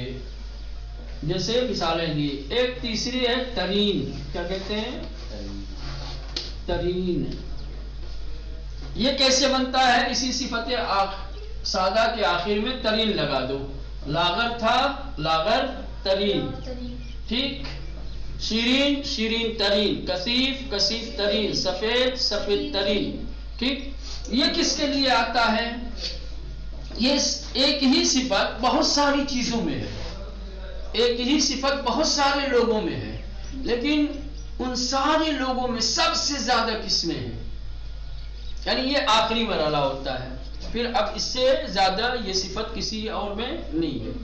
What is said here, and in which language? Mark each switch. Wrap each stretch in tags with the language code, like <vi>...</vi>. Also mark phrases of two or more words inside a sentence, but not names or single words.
<ur>جیسے مثالیں دی، ایک تیسری ہے ترین. کیا کہتے ہیں؟ ترین. یہ کیسے بنتا ہے؟ اسی صفت سادہ کے آخر میں ترین لگا دو. لاغر تھا،</ur> <fa>لاغر ترین،</fa> <ur>ٹھیک.</ur> <fa>شیرین شیرین ترین، کثیف کثیف ترین، سفید سفید ترین،</fa> <ur>ٹھیک. یہ کس کے لیے آتا ہے؟ یہ ایک ہی صفت بہت ساری چیزوں میں ہے، ایک ہی صفت بہت سارے لوگوں میں ہے، لیکن ان سارے لوگوں میں سب سے زیادہ کس میں ہے؟ یعنی یہ آخری مرحلہ ہوتا ہے. پھر اب اس سے زیادہ یہ صفت کسی اور میں نہیں ہے.</ur>